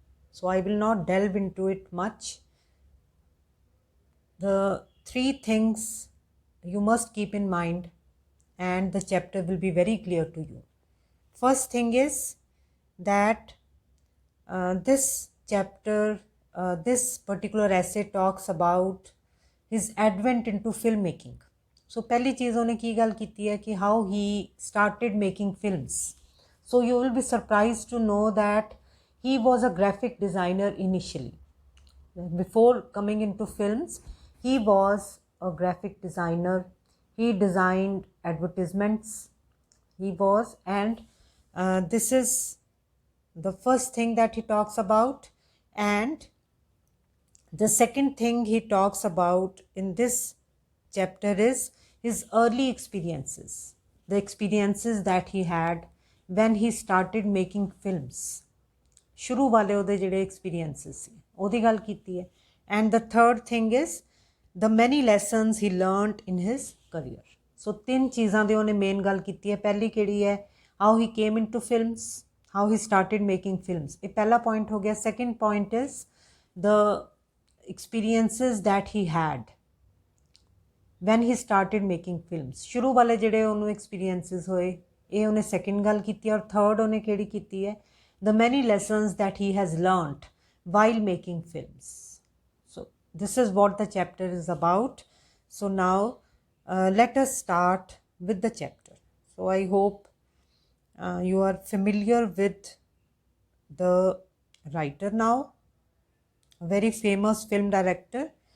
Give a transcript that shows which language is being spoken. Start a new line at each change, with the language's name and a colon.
English: So I will not delve into it much. The three things you must keep in mind and the chapter will be very clear to you. First thing is that this chapter, this particular essay talks about his advent into filmmaking.
Punjabi: So पहली चीज़ उन्हें की गल कीती है कि
English: how he started making films. So you will be surprised to know that he was a graphic designer initially. Before coming into films, he was a graphic designer. He designed advertisements. He was, and this is the first thing that he talks about. And the second thing he talks about in this chapter is his early experiences, the experiences that he had when he started making films.
Punjabi: शुरू वाले ਉਹਦੇ ਜਿਹੜੇ experiences ਸੀ ਉਹਦੀ ਗੱਲ ਕੀਤੀ ਹੈ.
English: And the third thing is the many lessons he learnt in his career.
Punjabi: So ਤਿੰਨ ਚੀਜ਼ਾਂ ਦੇ ਉਹਨੇ ਮੇਨ ਗੱਲ ਕੀਤੀ ਹੈ. ਪਹਿਲੀ ਕਿਹੜੀ ਹੈ,
English: how he came into films, how he started making films.
Punjabi: ਇਹ ਪਹਿਲਾ point ਹੋ ਗਿਆ.
English: Second point is the experiences that he had when he started making films.
Punjabi: ਸ਼ੁਰੂ ਵਾਲੇ ਜਿਹੜੇ ਉਹਨੂੰ experiences ਹੋਏ ਇਹ ਉਹਨੇ second ਗੱਲ ਕੀਤੀ ਔਰ third ਉਹਨੇ ਕਿਹੜੀ ਕੀਤੀ ਹੈ,
English: the many lessons that he has learnt while making films. So this is what the chapter is about. So now let us start with the chapter. So I hope you are familiar with the writer now, a very famous film director.